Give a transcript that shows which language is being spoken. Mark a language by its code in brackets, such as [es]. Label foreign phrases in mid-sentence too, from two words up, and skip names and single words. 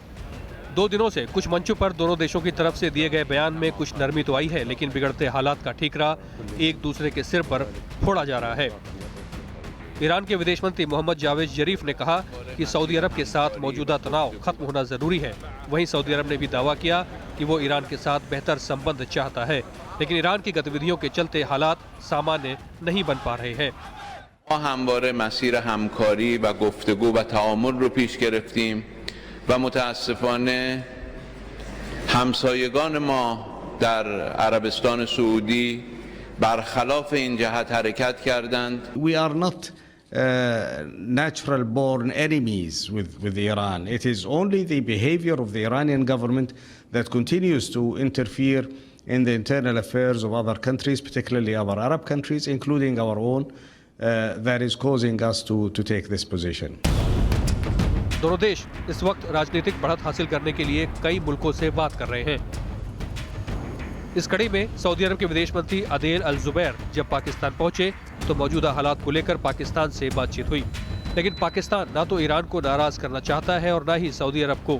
[hi] 2 दिनों से कुछ मंचों पर दोनों देशों की तरफ से दिए गए बयान में कुछ नरमी तो आई है, लेकिन बिगड़ते हालात का ठीकरा एक दूसरे के सिर पर फोड़ा जा रहा है। ईरान के विदेश मंत्री मोहम्मद जावेद जरीफ ने कहा कि सऊदी अरब के साथ मौजूदा तनाव खत्म होना जरूरी है। वहीं सऊदी अरब ने भी दावा किया कि वो ईरान के साथ बेहतर संबंध चाहता है, लेकिन ईरान की गतिविधियों के चलते हालात सामान्य नहीं बन पा रहे हैं। [fa] ما همواره مسیر همکاری و گفتگو و تعامل رو پیش گرفتیم و متاسفانه همسایگان ما در عربستان سعودی برخلاف این جهت حرکت کردند. [en] We are not natural born enemies with Iran. It is only the behavior of the Iranian government that continues to interfere in the internal affairs of other countries, particularly our Arab countries, including our own, that is causing us to take this position. [hi] दोनों देश इस वक्त राजनीतिक बढ़त हासिल करने के लिए कई मुल्कों से बात कर रहे हैं। इस कड़ी में सऊदी अरब के विदेश मंत्री अदेल अल जुबैर जब पाकिस्तान पहुंचे तो मौजूदा हालात को लेकर पाकिस्तान से बातचीत हुई, लेकिन पाकिस्तान ना तो ईरान को नाराज करना चाहता है और न ही सऊदी अरब को।